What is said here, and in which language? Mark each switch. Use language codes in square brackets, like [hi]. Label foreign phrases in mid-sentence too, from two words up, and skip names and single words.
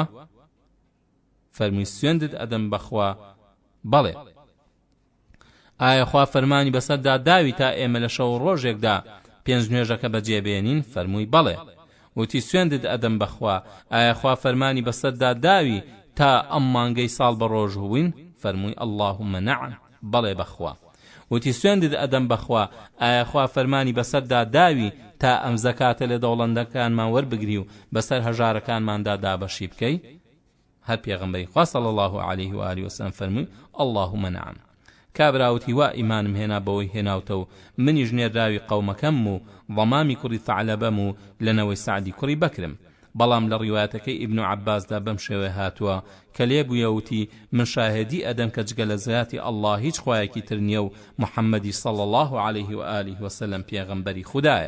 [ckb] فەرمووی سوێندت ئەدەم بەخوا بەڵێ. ئایا خوا فەرمانی بەسەردا داوی تا ئێمە لە شەو ڕۆژێکدا 5 نوێژەکە بەجێبێنین؟ فەرمووی بەڵێ. وتی سوێندت ئەدەم بەخوا ئایا خوا فەرمانی بەسەردا داوی تا ئەم مانگەی ساڵ بە ڕۆژ هوین؟ [ar] فەرمووی اللهم نعم، [ckb] بەڵێ بەخوا. وتی سوێندت ئەدەم بەخوا ئایا خوا فەرمانی بەسەردا داوی تا ئەم زەکاتە لە دەوڵەندەکانمان وەربگری و بەسەر هەژارەکانماندا دابەشی بکەی؟ هەر پێغەمبەری خوا [ar] صلی الله عليه و آله وسلم [ckb] فەرمووی [ar] اللهم نعم. [ckb] کابراوتی وا ئیمانم هێنا بەوەی هێناوتە و منیش نێراوی قەومەکەم و ضەمامی کوڕی ثەعلەبەم و لەنەوەی سەعدی کوڕی بەکرم. بەڵام لە ڕیوایەتەکەی ئیبن عەباسدا بەم شێوە هاتووە کە لێبوویەوتی من شاهدی ئەدەم کە جگە لە زیاتی ئەڵڵا هیچ خوایەکی تر نییە و محەممەدی [ar] صلی الله عليه و آله وسلم [ckb] پێغەمبەری خودایە.